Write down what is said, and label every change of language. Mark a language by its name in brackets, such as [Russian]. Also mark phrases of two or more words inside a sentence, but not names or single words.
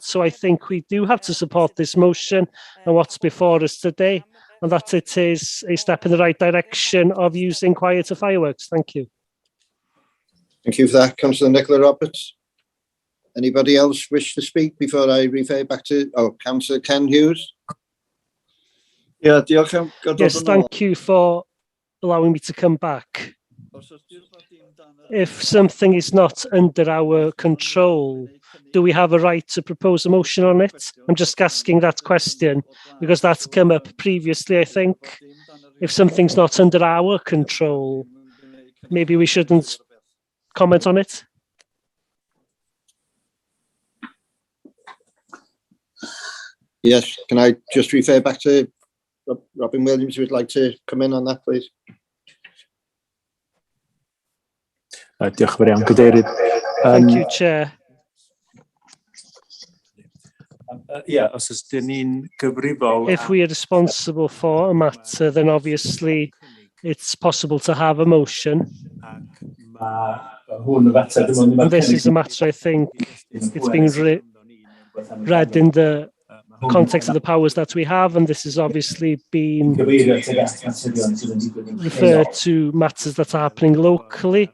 [English] So I think we do have to support this motion and what's before us today, and that it is a step in the right direction of using quieter fireworks. Thank you. Thank you for that, Councillor Nicola Roberts. Anybody else wish to speak before I refer back to Councillor Ken Hughes? [Welsh] Yeah, diolch am [English] Yes, thank you for allowing me to come back. If something is not under our control, do we have a right to propose a motion on it? I'm just asking that question because that's come up previously, I think. If something's not under our control, maybe we shouldn't comment on it. Yes, can I just refer back to Robin Williams, who would like to come in on that, please? [Welsh] Diolch yn fawr iawn, Cadeirydd. [English] Thank you, Chair. [Welsh] Os ydyn ni'n gyfrifol... [English] If we are responsible for a matter, then obviously it's possible to have a motion. And this is a matter, I think, it's being read in the context of the powers that we have, and this has obviously been referred to matters that are happening locally.